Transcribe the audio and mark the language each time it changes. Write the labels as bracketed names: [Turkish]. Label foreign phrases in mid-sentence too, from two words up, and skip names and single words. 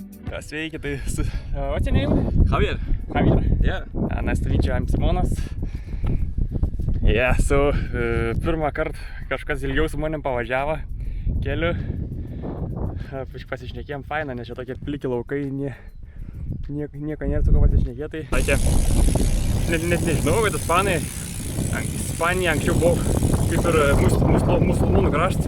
[Lithuanian] Sveiki, tai [English] what's your name? Javier. Javier? Yeah. Nice to meet you, I'm Simonas. Yeah, so [Lithuanian] pirmą kartą kažkas ilgiau su manim pavažiavo keliu. Pasišnekėjom fainą, nes čia tokie pliki laukai, nieko nėra su ko pasišnekėti. Tokie, net nežinau, kad Ispanija anksčiau buvo kaip ir musulmonų kraštas.